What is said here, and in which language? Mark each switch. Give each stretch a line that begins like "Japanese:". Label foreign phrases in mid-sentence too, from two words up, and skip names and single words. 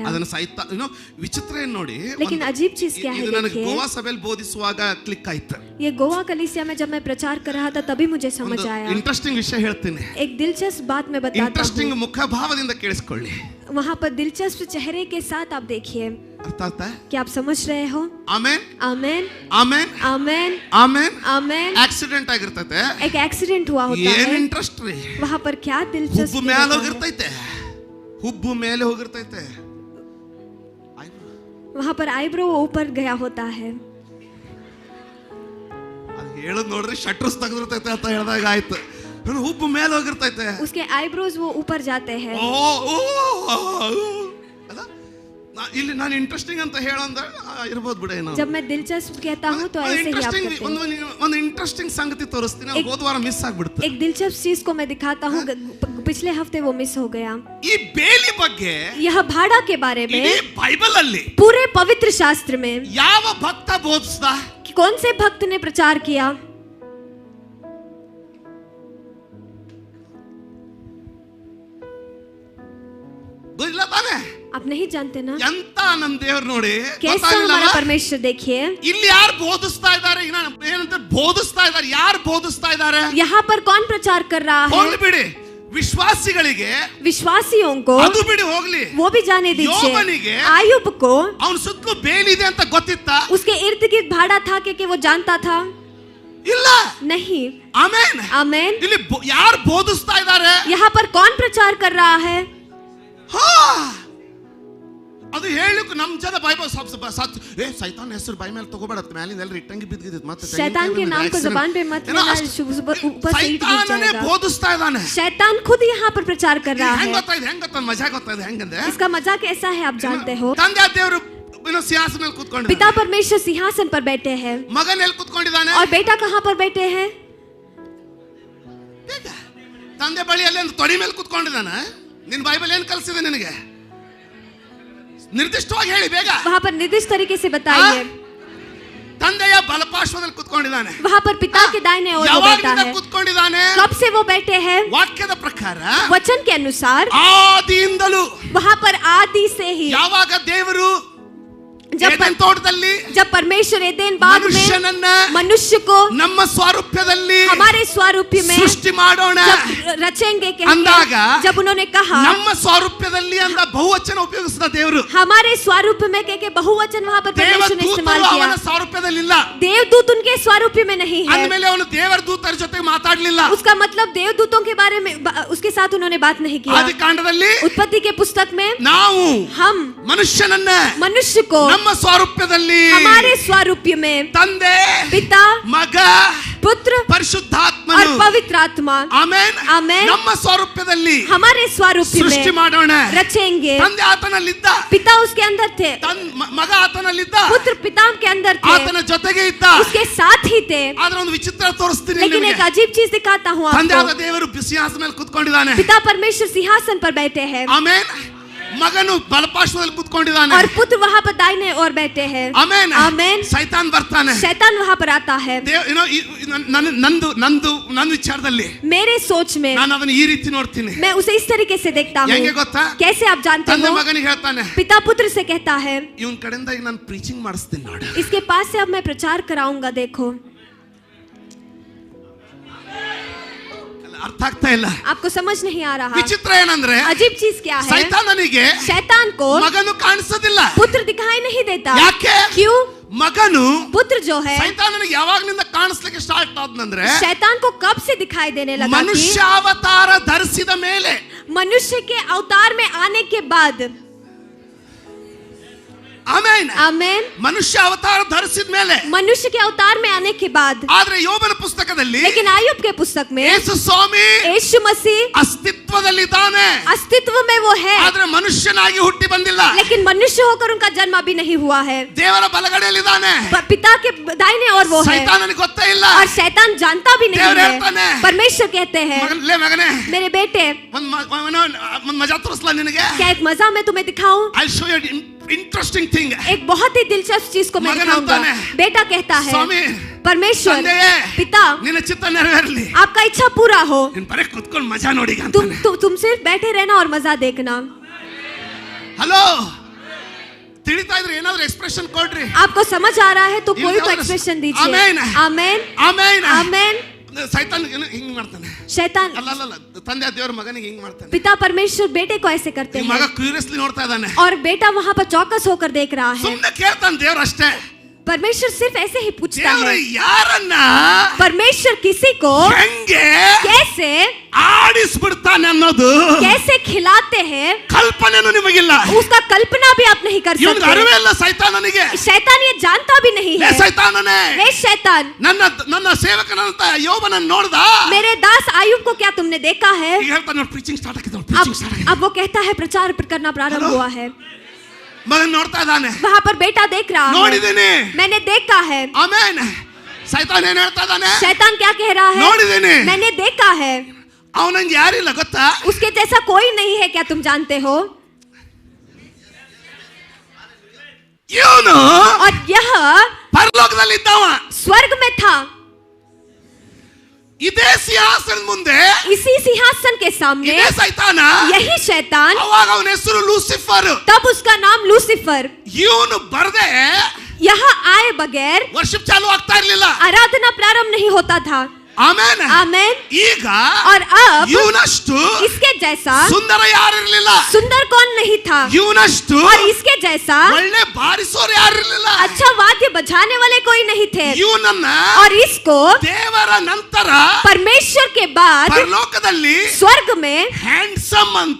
Kannada: ಅದನ್ನ ವಿಚಿತ್ರ ಏನ್ ನೋಡಿ.
Hindi: लेकिन अजीब चीज क्या है
Kannada: ಇದು ನನಗೆ
Hindi: देखिए,
Kannada: ಗೋವಾ ಸಭೆಯಲ್ಲಿ ಬೋಧಿಸುವಾಗ ಕ್ಲಿಕ್ ಆಯ್ತು.
Hindi: ये गोवा कलीसिया में जब मैं प्रचार कर रहा था तभी मुझे समझ आया।
Kannada: ಇಂಟ್ರೆಸ್ಟಿಂಗ್ ವಿಷಯ ಹೇಳ್ತೀನಿ.
Hindi: एक दिलचस्प बात मैं बताता
Kannada: ಇಂಟ್ರೆಸ್ಟಿಂಗ್
Hindi: हूँ,
Kannada: ಮುಖಭಾವದಿಂದ ಕೇಳಿಸ್ಕೊಳ್ಳಿ.
Hindi: वहाँ पर दिलचस्प चेहरे के साथ आप देखिए।
Kannada: ಅರ್ಥ ಆಯ್ತಾ?
Hindi: क्या आप समझ रहे हो?
Kannada: ಆಮೆನ್,
Hindi: आमेन,
Kannada: ಆಮೆನ್,
Hindi: आमेन,
Kannada: ಆಮೆನ್.
Hindi: आमेन।
Kannada: ಆಕ್ಸಿಡೆಂಟ್ ಆಗಿರ್ತೈತೆ.
Hindi: एक एक्सीडेंट हुआ होता
Kannada: ಏನ್
Hindi: है,
Kannada: ಇಂಟ್ರೆಸ್ಟ್ ರೀ?
Hindi: वहाँ पर क्या
Kannada: ಹುಬ್ಬು
Hindi: दिलचस्प
Kannada: ಮೇಲೆ
Hindi: होता है?
Kannada: ಹೋಗಿರ್ತೈತೆ, ಹುಬ್ಬು ಮೇಲೆ ಹೋಗಿರ್ತೈತೆ.
Hindi: वहाँ पर आईब्रो ऊपर गया होता है।
Kannada: ಅದು ಹೇಳೋದು ನೋಡ್ರಿ, ಶಟ್ರಸ್ ತೆಗೆದಿರ್ತೈತೆ ಅಂತ ಹೇಳಿದಾಗ ಆಯ್ತು. ಹುಬ್ಬು ಮೇಲೆ ಹೋಗಿರ್ತೈತೆ.
Hindi: उसके आईब्रोज वो ऊपर जाते हैं।
Kannada: ಅಲ್ಲ, ಇಲ್ಲಿ ನಾನು ಇಂಟ್ರೆಸ್ಟಿಂಗ್ ಅಂತ ಹೇಳಂದ್ರೆ ಇರ್ಬೋದು ಬಿಡ. ಏನೋ
Hindi: जब मैं दिलचस्प कहता हूँ तो ऐसे ही आप कहते हैं।
Kannada: ಒಂದು ಇಂಟ್ರೆಸ್ಟಿಂಗ್ ಸಂಗತಿ ತೋರಿಸ್ತೀನಿ. ಹೋದ ವಾರ ಮಿಸ್ ಆಗ್ಬಿಡ್ತು.
Hindi: एक दिलचस्प चीज को मैं दिखाता हूँ, पिछले हफ्ते वो मिस हो गया।
Kannada: ಈ ಬೇಲಿ ಬಗ್ಗೆ
Hindi: यह भाड़ा के बारे में
Kannada: ಇಡೀ ಬೈಬಲ್ ಅಲ್ಲಿ
Hindi: पूरे पवित्र शास्त्र में
Kannada: ಯಾವ ಭಕ್ತ ಬೋಧಿಸ್ದ?
Hindi: कि कौन से भक्त ने प्रचार किया?
Kannada: ಇಲ್ಲ ತಾನೆ?
Hindi: आप नहीं जानते ना?
Kannada: ಎಂತ ನಮ್ ದೇವ್ರು ನೋಡಿ.
Hindi: कैसा हमारा परमेश्वर देखिए।
Kannada: ಇಲ್ಲಿ ಯಾರು ಬೋಧಿಸ್ತಾ ಇದ್ದಾರೆ? ಏನಂತ ಬೋಧಿಸ್ತಾ ಇದ್ದಾರೆ? ಯಾರು ಬೋಧಿಸ್ತಾ ಇದ್ದಾರೆ?
Hindi: यहाँ पर कौन प्रचार कर रहा
Kannada: ಹೋಗ್ಲಿ
Hindi: है?
Kannada: ಬಿಡಿ. ವಿಶ್ವಾಸಿಗಳಿಗೆ
Hindi: विश्वासियों को
Kannada: ಅದು ಬಿಡಿ, ಹೋಗ್ಲಿ.
Hindi: वो भी जाने दीजिए।
Kannada: ಯೋಬನಿಗೆ
Hindi: आयुब को
Kannada: ಅವನ ಸುತ್ತಲೂ ಬೇಲಿ ಇದೆ ಅಂತ ಗೊತ್ತಿತ್ತ?
Hindi: उसके इर्द गिर्द भाड़ा था कि वो जानता था?
Kannada: ಇಲ್ಲ.
Hindi: नहीं।
Kannada: ಆಮೆನ್,
Hindi: आमेन।
Kannada: ಇಲ್ಲಿ ಯಾರು ಬೋಧಿಸ್ತಾ ಇದ್ದಾರೆ?
Hindi: यहाँ पर कौन प्रचार कर रहा है?
Kannada: ಅದು ಹೇಳಿಕ್ ನಮ್ ಜನ ಬೈಬಲ್ ಸೈತಾನ್ ಹೆಸರು ಬೈ ಮೇಲೆ ತಗೋಬೇಡ, ಮೇಲಿಂದ ಎಲ್ಲ ಇಟ್ಟಂಗಿ ಬಿದ್ದಿದ್. ಮತ್ತೆ
Hindi: शैतान के नाम को जुबान पे मत लेना, ऊपर से ईंट गिर जाएगा।
Kannada: ಬೋಧಿಸ್ತಾ ಇದ್ದಾನೆ.
Hindi: शैतान खुद यहाँ पर प्रचार कर रहा
Kannada: ಹೆಂಗ್
Hindi: है।
Kannada: ಗೊತ್ತಾಯ್ತು? ಹೆಂಗ್ ಗೊತ್ತಾಯ್ತು? ಮಜಾ ಗೊತ್ತಾಯ್ತು ಹೆಂಗಂದ್ರೆ,
Hindi: इसका मजाक ऐसा है, आप जानते हो,
Kannada: ತಂದೆ ದೇವರು ಸಿಂಹಾಸನ ಮೇಲೆ ಕೂತ್ಕೊಂಡಿದ್ದಾನೆ.
Hindi: पिता परमेश्वर सिंहासन पर बैठे हैं,
Kannada: ಮಗನ ಎಲ್ಲಿ ಕೂತ್ಕೊಂಡಿದ್ದಾನೆ?
Hindi: और बेटा कहाँ पर बैठे हैं?
Kannada: ತಂದೆ ಬಳಿಯಲ್ಲಿ ಒಂದು ತೊಡಿ ಮೇಲೆ ಕೂತ್ಕೊಂಡಿದ್ದಾನೆ. ನಿನ್ ಬೈಬಲ್ ಏನ್ ಕಲಿಸಿದೆ ನಿನಗೆ? ನಿರ್ದಿಷ್ಟವಾಗಿ ಹೇಳಿ ಬೇಗ.
Hindi: वहाँ पर निर्दिष्ट तरीके से बताइए।
Kannada: ತಂದೆಯ ಬಲಪಾರ್ಶ್ವದಲ್ಲಿ ಕೂತ್ಕೊಂಡಿದ್ದಾನೆ.
Hindi: वहाँ पर पिता के दाहिने ओर वो बैठा है।
Kannada: ಕೂತ್ಕೊಂಡಿದ್ದಾನೆ.
Hindi: कब से वो बैठे हैं?
Kannada: ವಾಕ್ಯದ ಪ್ರಕಾರ
Hindi: वचन के अनुसार
Kannada: ಆದಿಯಿಂದಲೂ,
Hindi: वहाँ पर आदि से ही,
Kannada: ಯಾವಾಗ ದೇವರು ಏದೆನ್ ತೋಟದಲ್ಲಿ
Hindi: जब परमेश्वर एदेन बाग में
Kannada: ಮನುಷ್ಯನನ್ನ
Hindi: मनुष्य को
Kannada: ನಮ್ಮ ಸ್ವರೂಪದಲ್ಲಿ
Hindi: हमारे स्वरूप में
Kannada: ಸೃಷ್ಟಿ ಮಾಡೋಣ
Hindi: जब रचेंगे
Kannada: ಅಂದಾಗ
Hindi: जब उन्होंने कहा
Kannada: ನಮ್ಮ ಸ್ವರೂಪದಲ್ಲಿ ಅಂತ ಬಹುವಚನ ಉಪಯೋಗಿಸಿದ ದೇವರು
Hindi: हमारे स्वरूप में के बहुवचन वहाँ पर परमेश्वर ने इस्तेमाल
Kannada: ದೇವದೂತರು
Hindi: किया।
Kannada: ಅವನ ಸ್ವರೂಪದಲ್ಲಿ ಇಲ್ಲ,
Hindi: देवदूत उनके स्वरूप में नहीं है।
Kannada: ಅಂದಮೇಲೆ ಅವನು ದೇವರ ದೂತರ ಜೊತೆ ಮಾತಾಡಲಿಲ್ಲ।
Hindi: उसका मतलब देवदूतों के बारे में उसके साथ उन्होंने बात नहीं किया।
Kannada: ಆದಿಕಾಂಡದಲ್ಲಿ
Hindi: उत्पत्ति के पुस्तक में
Kannada: ನಾವು
Hindi: हम
Kannada: ಮನುಷ್ಯನನ್ನ
Hindi: मनुष्य को
Kannada: ನಮ್ಮ ಸ್ವರೂಪದಲ್ಲಿ
Hindi: हमारे स्वरूप में
Kannada: ತಂದೆ
Hindi: पिता
Kannada: ಮಗ
Hindi: पुत्र और
Kannada: ಪರಿಶುದ್ಧಾತ್ಮನು
Hindi: पवित्र आत्मा
Kannada: ಆಮೆನ್ ಆಮೆನ್ ನಮ್ಮ ಸ್ವರೂಪದಲ್ಲಿ
Hindi: हमारे स्वरूप
Kannada: ಸೃಷ್ಟಿ
Hindi: में
Kannada: ಮಾಡೋಣ।
Hindi: रचेंगे।
Kannada: ತಂದೆ ಆತನಲ್ಲಿದ್ದ,
Hindi: पिता उसके अंदर थे,
Kannada: ಮಗ ಆತನಲ್ಲಿದ್ದ,
Hindi: पुत्र पिता के अंदर थे,
Kannada: ಆತನ ಜೊತೆಗೆ ಇದ್ದ।
Hindi: उसके साथ ही थे।
Kannada: ಆದ್ರೆ ಒಂದು ವಿಚಿತ್ರ ತೋರಿಸ್ತೀನಿ
Hindi: लेकिन एक
Kannada: ನಿಮಗೆ।
Hindi: अजीब चीज दिखाता हूँ
Kannada: ತಂದೆ
Hindi: आपको।
Kannada: ಆದ ದೇವರು ಸಿಂಹಾಸನ ಮೇಲೆ ಕೂತ್ಕೊಂಡಿದ್ದಾನೆ,
Hindi: पिता परमेश्वर सिंहासन पर बैठे हैं
Kannada: ಆಮೆನ್। ಮಗನು ಬಲಪಾರ್ಶ್ವದಲ್ಲಿ ಕೂತ್ಕೊಂಡಿದ್ದಾನೆ,
Hindi: और पुत्र वहाँ पर दाहिने ओर बैठे हैं,
Kannada: ಆಮೆನ್। ಆಮೆನ್। ಸೈತಾನ್ ಬರ್ತಾನೆ,
Hindi: शैतान वहाँ पर आता है।
Kannada: ನನ್ನ ವಿಚಾರದಲ್ಲಿ
Hindi: मेरे सोच में
Kannada: ನಾನು ಅದನ್ನ ಈ ರೀತಿ ನೋಡ್ತೀನಿ।
Hindi: मैं उसे इस तरीके से देखता हूँ।
Kannada: ಹೆಂಗೆ ಗೊತ್ತಾ?
Hindi: कैसे आप जानते
Kannada: ತಂದೆ
Hindi: हो?
Kannada: ಮಗನಿಗೆ ಹೇಳ್ತಾನೆ,
Hindi: पिता पुत्र से कहता है,
Kannada: ಇವನ್ ಕಡೆಯಿಂದ ಈಗ ನಾನು ಪ್ರೀಚಿಂಗ್ ಮಾಡಿಸ್ತೀನಿ ನೋಡು।
Hindi: इसके पास से अब मैं प्रचार कराऊंगा, देखो।
Kannada: ಅರ್ಥ ಆಗ್ತಾ ಇಲ್ಲ,
Hindi: आपको समझ नहीं आ रहा।
Kannada: ವಿಚಿತ್ರ ಏನಂದ್ರೆ
Hindi: अजीब चीज क्या है?
Kannada: ಸೈತಾನನಿಗೆ
Hindi: शैतान को
Kannada: ಮಗನು ಕಾಣಿಸೋದಿಲ್ಲ।
Hindi: पुत्र दिखाई नहीं देता।
Kannada: ಯಾಕೆ?
Hindi: क्यों?
Kannada: ಮಗನು
Hindi: पुत्र जो है
Kannada: ಸೈತಾನನಿಗೆ ಯಾವಾಗ್ಲಿಂದ ಕಾಣಿಸ್ಲಿಕ್ಕೆ ಸ್ಟಾರ್ಟ್ ಆದ್ನಂದ್ರೆ
Hindi: शैतान को कब से दिखाई देने लगा? कि
Kannada: ಮನುಷ್ಯಾವತಾರ ಧರಿಸಿದ ಮೇಲೆ,
Hindi: मनुष्य के अवतार में आने के बाद।
Kannada: ಆಮೆನ್
Hindi: आमेन।
Kannada: ಮನುಷ್ಯ ಅವತಾರ ಧರಿಸಿದ ಮೇಲೆ,
Hindi: मनुष्य के अवतार में आने के बाद।
Kannada: ಆದ್ರೆ ಯೋಬನ ಪುಸ್ತಕದಲ್ಲಿ
Hindi: लेकिन आयुब के पुस्तक में
Kannada: ಯೇಸು ಸ್ವಾಮಿ
Hindi: यीशु मसीह
Kannada: ಅಸ್ತಿತ್ವದಲ್ಲಿದ್ದಾನೆ,
Hindi: अस्तित्व में वो है,
Kannada: ಆದ್ರೆ ಮನುಷ್ಯನಾಗಿ ಹುಟ್ಟಿ ಬಂದಿಲ್ಲ।
Hindi: लेकिन मनुष्य होकर उनका जन्म अभी नहीं हुआ है।
Kannada: ದೇವರ ಬಲಗಡೆಯಲ್ಲಿದ್ದಾನೆ,
Hindi: पिता के दाहिने ओर वो है,
Kannada: ಸೈತಾನನಿಗೆ ಗೊತ್ತೇ ಇಲ್ಲ।
Hindi: और शैतान जानता भी नहीं
Kannada: देवर
Hindi: है।
Kannada: ಹೇಳ್ತಾನೆ,
Hindi: परमेश्वर कहते हैं,
Kannada: ಮಗನೇ
Hindi: मेरे बेटे,
Kannada: ಒಂದ್ ಮಜಾ ತೋರಿಸ್ಲಾ ನಿನಗೆ?
Hindi: क्या एक मजा मैं तुम्हें दिखाऊं?
English: I show you interesting thing.
Hindi: एक बहुत ही दिलचस्प चीज को मैं
Kannada: मगन
Hindi: दिखाऊंगा। होता है। बेटा कहता है, स्वामी, परमेश्वर
Kannada: ತಂದೆಯೇ,
Hindi: पिता,
Kannada: ನಿನ್ನ ಚಿತ್ತ ನೆರವೇರಲಿ,
Hindi: आपका इच्छा पूरा हो।
Kannada: ನೀನ್ ಬರೀ ಕುತ್ಕೊಂಡು ಮಜಾ ನೋಡಿ
Hindi: तुम सिर्फ बैठे रहना और मजा देखना।
Kannada: ಹಲೋ, ತಿಳಿತಾ ಇದ್ರೆ ಏನಾದ್ರೂ ಎಕ್ಸ್ಪ್ರೆಷನ್ ಕೊಡ್ರಿ।
Hindi: आपको समझ आ रहा है तो कोई तो इनका एक्सप्रेशन दीजिए। आमेन। आमेन
Kannada: ಆಮೆನ್
Hindi: आमेन।
Kannada: ಸೈತಾನ್ ಹಿಂಗ್ ಮಾಡ್ತಾನೆ,
Hindi: शैतान
Kannada: ಅಲ್ಲ ತಂದೆ ದೇವರ ಮಗನಿಗೆ ಹಿಂಗ್ ಮಾಡ್ತಾನೆ।
Hindi: पिता परमेश्वर बेटे को ऐसे करते
Kannada: ಈ ಮಗ
Hindi: हैं,
Kannada: ಕ್ಯೂರಿಯಸ್ಲಿ ನೋಡ್ತಾ ಇದ್ದಾನೆ,
Hindi: और बेटा वहाँ पर चौकस होकर देख रहा है।
Kannada: ಸುಮ್ಮನೆ ಕೇಳ್ತಾನೆ ದೇವ್ರ ಅಷ್ಟೇ।
Hindi: परमेश्वर सिर्फ ऐसे ही पूछता
Kannada: ದೇವ್ರ
Hindi: है।
Kannada: ಯಾರನ್ನ
Hindi: परमेश्वर किसी को
Kannada: ಹೆಂಗೆ
Hindi: कैसे
Kannada: ಆಡಿಸ್ಬಿಡ್ತಾನೆ ಅನ್ನೋದು
Hindi: कैसे खिलाते हैं,
Kannada: ಕಲ್ಪನೆನೂ ನಿಮಗಿಲ್ಲ।
Hindi: उसका कल्पना भी आप नहीं कर
Kannada: ಇವನಿಗೆ
Hindi: सकते।
Kannada: ಅರಿವೇ ಇಲ್ಲ ಸೈತಾನನಿಗೆ।
Hindi: शैतान ये जानता भी नहीं
Kannada: ಲೇ
Hindi: है।
Kannada: ಸೈತಾನನೇ,
Hindi: वे शैतान,
Kannada: ನನ್ನ ಸೇವಕನಂತ ಯೋಬನನ್ನ ನೋಡ್ದ?
Hindi: मेरे दास आयुब को क्या तुमने देखा है?
Kannada: ಈಗ ಹೇಳ್ತಾನೆ ನೋಡಿ,
English: preaching start
Kannada: ಆಗಿದೆ,
Hindi: अब
English: preaching start
Kannada: ಆಗಿದೆ।
Hindi: अब वो कहता है प्रचार करना प्रारंभ हेलो? हुआ है।
Kannada: ಮಗನ್ ನೋಡ್ತಾ ಇದ್ದಾನೆ,
Hindi: वहाँ पर बेटा देख रहा है,
Kannada: ನೋಡಿದ್ದೀನಿ।
Hindi: मैंने देखा है।
Kannada: ಆಮೆನ್। ಸೈತಾನ್ ಏನ್ ಹೇಳ್ತಾ ಇದ್ದಾನೆ?
Hindi: शैतान क्या कह रहा है?
Kannada: ನೋಡಿದ್ದೀನಿ।
Hindi: मैंने देखा है।
Kannada: ಅವನಂಗೆ ಯಾರಿಲ್ಲ ಗೊತ್ತಾ?
Hindi: उसके जैसा कोई नहीं है, क्या तुम जानते हो?
Kannada: ಇವನು
Hindi: और यह
Kannada: ಪರಲೋಕದಲ್ಲಿ ಇದ್ದವ,
Hindi: स्वर्ग में था।
Kannada: ಇದೇ ಸಿಂಹಾಸನದ ಮುಂದೆ
Hindi: इसी सिंहासन के सामने
Kannada: ಇದೇ ಸೈತಾನ,
Hindi: यही शैतान,
Kannada: ಅವಾಗ ಅವನ ಹೆಸರು ಲೂಸಿಫರ್।
Hindi: तब उसका नाम लूसीफर।
Kannada: ಇವನು ಬರದೆ
Hindi: यहाँ आए बगैर
Kannada: ವರ್ಷಿಪ್ ಚಾಲು ಆಗ್ತಾ ಇರ್ಲಿಲ್ಲ।
Hindi: आराधना प्रारंभ नहीं होता था।
Kannada: ಆಮೆನ್।
Hindi: आमेन।
Kannada: ಈಗ
Hindi: और अब
Kannada: ಇವನಷ್ಟು
Hindi: इसके जैसा
Kannada: ಸುಂದರ ಯಾರಿರ್ಲಿಲ್ಲ,
Hindi: सुंदर कौन नहीं था,
Kannada: ಇವನಷ್ಟು
Hindi: और इसके जैसा
Kannada: ಒಳ್ಳೆ ಬಾರಿಸೋರು ಯಾರಿರ್ಲಿಲ್ಲ।
Hindi: अच्छा वाद्य बजाने वाले कोई नहीं थे।
Kannada: ಇವನನ್ನ
Hindi: और इसको
Kannada: ದೇವರ ನಂತರ
Hindi: परमेश्वर के बाद
Kannada: ಪರಲೋಕದಲ್ಲಿ
Hindi: स्वर्ग में
Kannada: ಹ್ಯಾಂಡ್ಸಮ್ ಅಂತ,